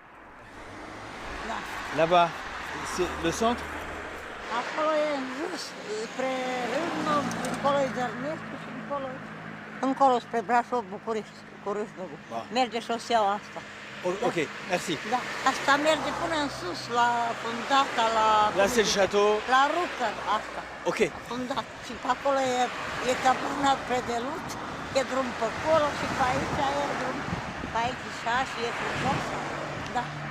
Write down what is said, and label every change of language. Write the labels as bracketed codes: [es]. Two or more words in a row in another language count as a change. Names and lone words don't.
[fr] Là-bas, c'est le centre? [ro] Acolo e în jos, spre Râmnă, încolo e Zărnescu și încolo spre Brașov, București, cu Râșnăgu. Merge șoseaua asta. [fr] Ok, merci. [ro] Da, asta merge până în sus, la Fundata, la... [fr] Là c'est le château. [ro] La Rucă, asta. Ok. Fundat. Și pe acolo e capurnat pe delut, e drum pe acolo și pe aici e drum. Pe aici și și e frumos. Da.